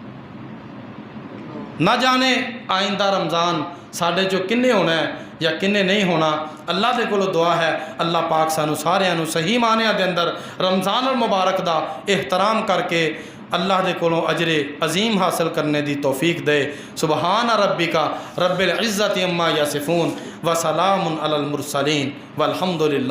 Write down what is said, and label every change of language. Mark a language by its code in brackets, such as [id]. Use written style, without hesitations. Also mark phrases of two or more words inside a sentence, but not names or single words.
[pa] ਨਾ ਜਾਣੇ ਆਇੰਦਾ ਰਮਜ਼ਾਨ ਸਾਡੇ ਚੋਂ ਕਿੰਨੇ ਹੋਣਾ ਹੈ ਯਾ ਕਿੰਨੇ ਨਹੀਂ ਹੋਣਾ। ਅੱਲਾਹ ਦੇ ਕੋਲੋਂ ਦੁਆ ਹੈ ਅੱਲਾਹ ਪਾਕ ਸਾਨੂੰ ਸਾਰਿਆਂ ਨੂੰ ਸਹੀ ਮਾਨਿਆਂ ਦੇ ਅੰਦਰ ਰਮਜ਼ਾਨ ਮੁਬਾਰਕ ਦਾ ਏਹਤਰਾਮ ਕਰਕੇ ਅੱਲਾਹ ਦੇ ਕੋਲੋਂ ਅਜਰੇ ਅਜ਼ੀਮ ਹਾਸਿਲ ਕਰਨੇ ਦੀ ਤੌਫ਼ੀਕ ਦੇ। [ar] سبحان ربك رب العزة عما يصفون وسلام على المرسلين والحمد لله.